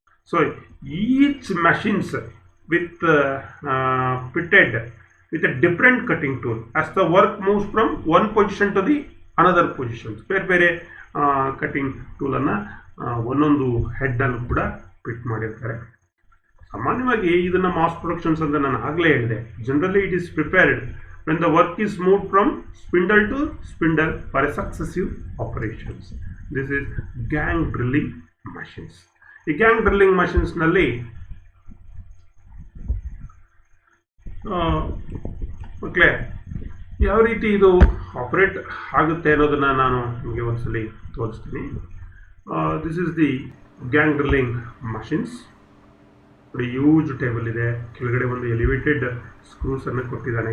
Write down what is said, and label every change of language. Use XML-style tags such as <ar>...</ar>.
<en>So each machines with fitted with a different cutting tool as the work moves from one position to the another position.</en> <kn>ಬೇರೆ cutting ಟೂಲನ್ನು ಒಂದೊಂದು ಹೆಡ್ಡನ್ನು ಕೂಡ fit ಮಾಡಿರ್ತಾರೆ. ಸಾಮಾನ್ಯವಾಗಿ ಇದನ್ನು mass productions ಅಂತ ನಾನು ಆಗಲೇ ಹೇಳಿದೆ.</kn> <en>Generally it is prepared when the work is moved from spindle to spindle for a successive operations. This is gang drilling machines.</en> <kn>ಈ ಗ್ಯಾಂಗ್ ಡ್ರಿಲ್ಲಿಂಗ್ ಮಷಿನ್ಸ್ನಲ್ಲಿ ಮಕ್ಕಳೇ ಯಾವ ರೀತಿ ಇದು ಆಪರೇಟ್ ಆಗುತ್ತೆ ಅನ್ನೋದನ್ನು ನಾನು ನಿಮಗೆ ಒಂದ್ಸಲಿ ತೋರಿಸ್ತೀನಿ.</kn> <en>This is the gang drilling machines.</en> <kn>ನೋಡಿ, ಯೂಜ್ ಟೇಬಲ್ ಇದೆ, ಕೆಳಗಡೆ ಒಂದು ಎಲಿವೇಟೆಡ್ ಸ್ಕ್ರೂಸನ್ನು ಕೊಟ್ಟಿದ್ದಾನೆ.</kn>